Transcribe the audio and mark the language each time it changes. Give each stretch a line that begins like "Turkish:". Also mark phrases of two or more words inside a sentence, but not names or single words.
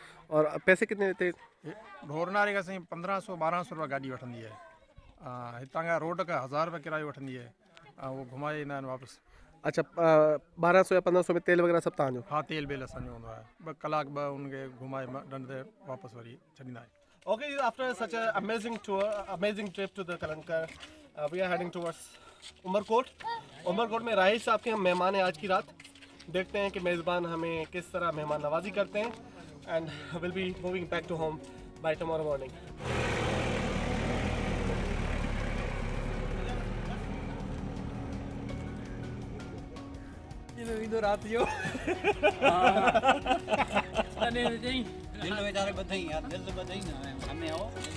Urdu: اور پیسے کتنے لیتے?
Sindhi: ढोरनारे का सही 1500-1200 रुपया गाड़ी वठंदी है। हितां खां रोड का 1000 रुपया किरायो वठंदी है। वो घुमाए ईंदा आहिनि वापसि।
Urdu: اچھا، 1200 یا 1500 میں تیل وغیرہ سب तव्हांजो?
Sindhi: हाँ, तेल बेल असांजो हूंदो आहे। 2 कलाक उनखे घुमाए ॾंड ते वापसि वरी छॾींदा आहियूं।
English: Okay, after such an amazing tour, amazing trip to the Kalankar, we are heading towards उमरकोट।
Urdu: عمرکوٹ میں راحیل صاحب کے ہم مہمان ہیں آج کی رات. دیکھتے ہیں کہ میزبان ہمیں کس طرح مہمان نوازی کرتے ہیں,
English: And will be moving back to home by tomorrow morning.
Sindhi: रात जो
Urdu: دل بیچارے بدھائی یار، دل سے بدھائی نا ہمیں آؤ.